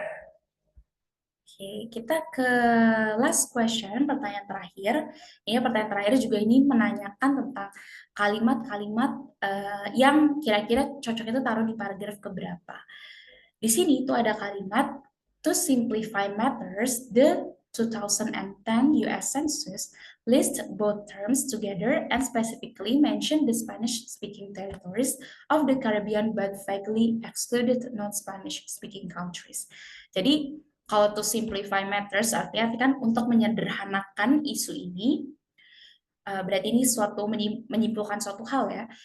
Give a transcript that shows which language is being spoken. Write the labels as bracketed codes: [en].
[id] Oke, kita ke last question, pertanyaan terakhir. Ini pertanyaan terakhir juga ini menanyakan tentang kalimat-kalimat yang kira-kira cocok itu taruh di paragraf keberapa. Di sini itu ada kalimat, [en] to simplify matters, the 2010 US Census list both terms together and specifically mention the Spanish-speaking territories of the Caribbean but vaguely excluded non-Spanish speaking countries. [id] Jadi kalau to simplify matters artinya kan untuk menyederhanakan isu ini, berarti ini suatu menyimpulkan suatu hal ya.